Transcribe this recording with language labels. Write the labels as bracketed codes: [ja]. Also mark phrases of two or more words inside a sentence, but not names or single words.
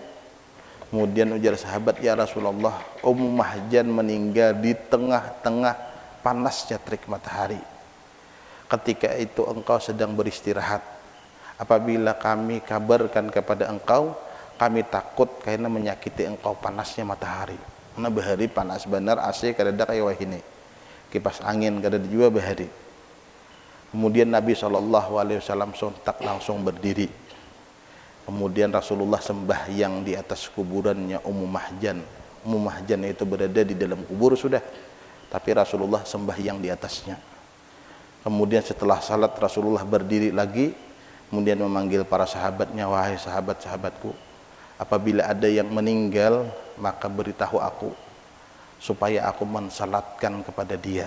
[id] Kemudian ujar sahabat, ya Rasulullah, Ummu Mahjan meninggal di tengah-tengah panasnya terik matahari. Ketika itu engkau sedang beristirahat. Apabila kami kabarkan kepada engkau, kami takut karena menyakiti engkau panasnya matahari. [bjn] Karena bahari panas benar, AC kadada kayak wahini. Kipas angin kadada juga bahari. [id] Kemudian Nabi SAW sontak langsung berdiri. Kemudian Rasulullah sembahyang di atas kuburannya Ummu Mahjan. Ummu Mahjan itu berada di dalam kubur sudah, tapi Rasulullah sembahyang di atasnya. Kemudian setelah salat Rasulullah berdiri lagi, kemudian memanggil para sahabatnya, wahai sahabat-sahabatku, apabila ada yang meninggal maka beritahu aku supaya aku mensalatkan kepada dia.